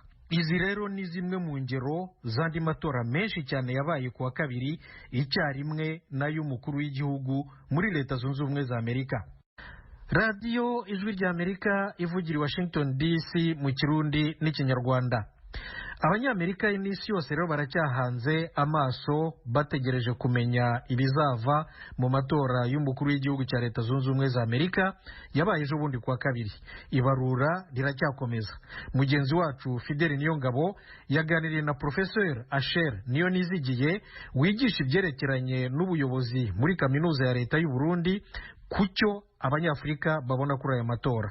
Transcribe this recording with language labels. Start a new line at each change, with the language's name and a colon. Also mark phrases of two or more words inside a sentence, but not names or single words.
Kinyarwanda: Izi rero ni zimwe mu ngero z'andi matora menshi cyane yabaye kuwa kabiri icyarimwe n'ay'umukuru w'igihugu muri Leta Zunze Ubumwe za Amerika. Radiyo Ijwi rya Amerika ivugira i Washington DC mu Kirundi n'Ikinyarwanda. Abanyamerika n'isi yose rero baracyahanze amaso bategereje kumenya ibizava mu matora y'umukuru w'igihugu cya Leta Zunze Ubumwe za Amerika yabaye ejo bundi kuwa kabiri. Ibarura riracyakomeza. Mugenzi wacu Fidel Niyongabo yaganiriye na Professeur Asher Niyonizigiye wigisha ibyerekeranye n'ubuyobozi muri kaminuza ya Leta y'u Burundi kucyo Abanyafurika babona kuri aya matora.